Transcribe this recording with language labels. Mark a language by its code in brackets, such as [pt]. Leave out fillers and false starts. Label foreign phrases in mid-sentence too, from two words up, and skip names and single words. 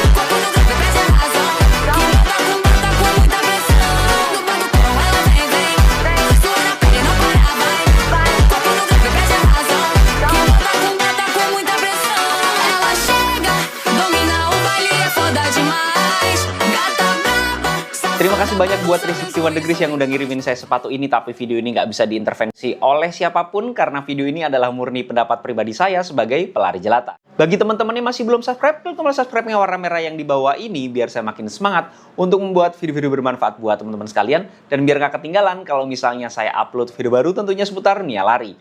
[pt] Corpo no grave, prende a razão. Que bota com muita pressão. No batucão ela vem, vem, sua na pele não para, vai, vai. Corpo no grave, prende a razão. Que bota com muita pressão. Ela chega, domina o baile, é foda demais. Gata braba. [id] Terima kasih banyak buat 361 Degrees yang udah ngirimin saya sepatu ini, tapi video ini nggak bisa diintervensi oleh siapapun karena video ini adalah murni pendapat pribadi saya sebagai pelari jelata. Bagi teman-teman yang masih belum subscribe, klik tombol subscribe-nya warna merah yang di bawah ini biar saya makin semangat untuk membuat video-video bermanfaat buat teman-teman sekalian dan biar nggak ketinggalan kalau misalnya saya upload video baru tentunya seputar Nia Lari.